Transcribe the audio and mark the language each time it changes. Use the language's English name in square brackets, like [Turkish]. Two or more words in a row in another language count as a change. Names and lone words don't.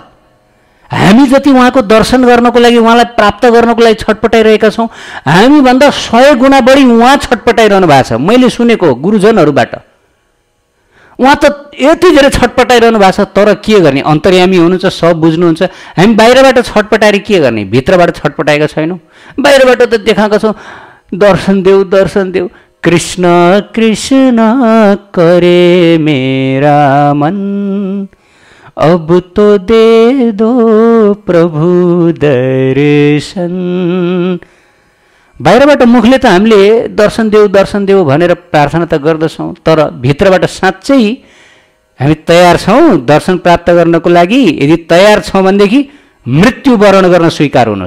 [Nepali] हामी जति उहाँको दर्शन गर्नको लागि, उहाँलाई प्राप्त गर्नको लागि छटपटाइरहेका छौँ, हामीभन्दा 100 गुणा बढी उहाँ छटपटाइरहनु भएको छ। मैले सुनेको गुरुजनहरूबाट उहाँ त यति धेरै छटपटाइरहनु भएको छ, तर के गर्ने, अन्तर्यामी हुनुहुन्छ, सब बुझ्नुहुन्छ। हामी बाहिरबाट छटपटाएर के गर्ने, भित्रबाट छटपटाएका छैनौँ। बाहिरबाट त देखाएका छौँ, दर्शन देऊ दर्शन देऊ, [Hindi] कृष्ण कृष्ण करे मेरा मन, अब तो दे दो प्रभु दर्शन। [Nepali] बाहिरबाट मुखले त हामीले दर्शन देऊ भनेर प्रार्थना त गर्दछौँ, तर भित्रबाट साँच्चै हामी तयार छौँ दर्शन प्राप्त गर्नको लागि? यदि तयार छौँ भनेदेखि मृत्यु वरण गर्न स्वीकार हुनुहोस्।